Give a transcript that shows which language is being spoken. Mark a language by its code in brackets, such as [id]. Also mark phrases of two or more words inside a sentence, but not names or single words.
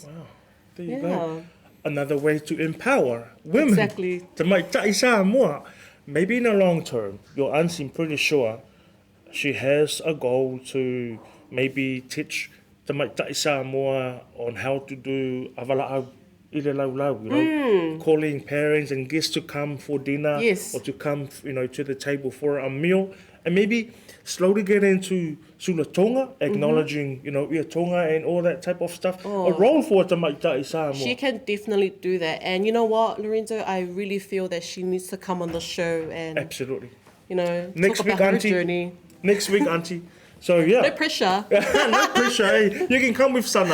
[en] Wow. There you go. Another way to empower women. Exactly. To make ta'i Samoa. Maybe in the long term, your auntie, I'm pretty sure, she has a goal to maybe teach the make ta'i Samoa on how to do [sm] avala'au i le laulau, [en] calling parents and guests to come for dinner, Yes. or to come, to the table for a meal, and maybe slowly get into [sm] sula tonga, [en] acknowledging, [sm] ia tonga [en] and all that type of stuff. A role for the make ta'i Samoa. She can definitely do that. And you know what, Lorenzo? I really feel that she needs to come on the show and, Absolutely. talk about her auntie. journey. Next week, auntie. So, yeah. No pressure. No pressure, eh? You can come with Sana.